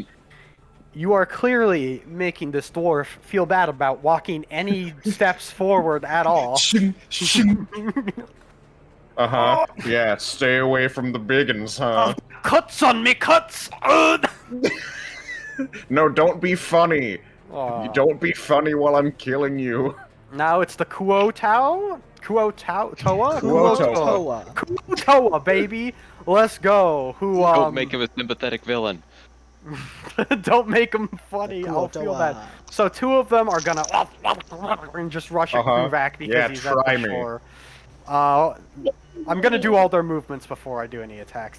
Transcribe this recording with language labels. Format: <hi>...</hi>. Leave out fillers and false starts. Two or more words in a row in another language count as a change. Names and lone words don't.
<en>You are clearly making this dwarf feel bad about walking any steps forward at all. Uh-huh. Yeah, stay away from the biggins, huh? Cuts on me, cuts! No, don't be funny. Aw. You don't be funny while I'm killing you. Now it's the Kuo-Toa? Kuo-Toa. Kuo-Toa, baby! Let's go. Who, Don't make him a sympathetic villain. Don't make him funny. I'll feel bad. So 2 of them are gonna and just rush at Kruvak because he's at the shore. I'm gonna do all their movements before I do any attacks.</en>